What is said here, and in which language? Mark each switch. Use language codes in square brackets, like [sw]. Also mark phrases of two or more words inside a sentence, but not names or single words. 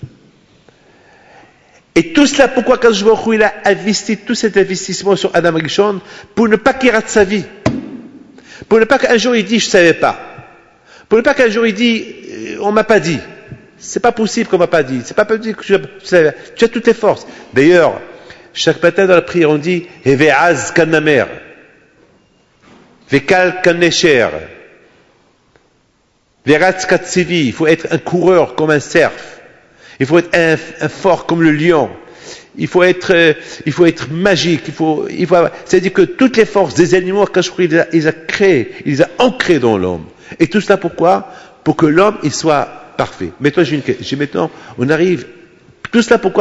[fr] Et tout cela, pourquoi [he] הקדוש ברוך הוא, [fr] il a investi tout cet investissement sur Adam Arishon? Pour ne pas qu'il rate sa vie. Pour ne pas qu'un jour il dise, je ne savais pas. Pour ne pas qu'un jour il dise, on m'a pas dit. C'est pas possible qu'on m'a pas dit. C'est pas possible que tu savais. Tu as toutes les forces. D'ailleurs, chaque matin dans la prière, on dit, [he] הוי עז כנמר. וקל כנשר ורץ כצבי. [fr] Il faut être un coureur comme un cerf. Il faut être un fort comme le lion. Il faut être magique. C'est-à-dire que toutes les forces des animaux, il les a créées, il les a ancrées dans l'homme. Et tout cela pourquoi? Pour que l'homme, il soit parfait. Maintenant, on arrive, tout cela pourquoi?